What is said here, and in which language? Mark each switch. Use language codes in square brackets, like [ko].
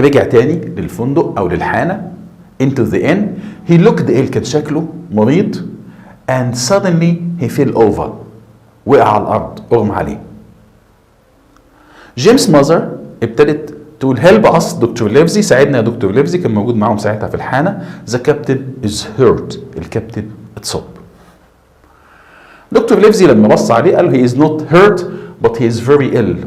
[ar] رجع تاني للفندق أو للحانة. [en] Into the inn. He looked ill. [ar] كان شكله مريض. [en] And suddenly he fell over. [ar] وقع على الأرض. أغمى عليه. جيمس ماذر ابتدت تقول [en] Help us doctor Livesey. [ar] ساعدنا يا دكتور ليفزي. كان موجود معاهم ساعتها في الحانة. [en] The captain is hurt. [ar] الكابتن اتصاب. دكتور ليفزي لما بص عليه قال [en] He is not hurt but he is very ill.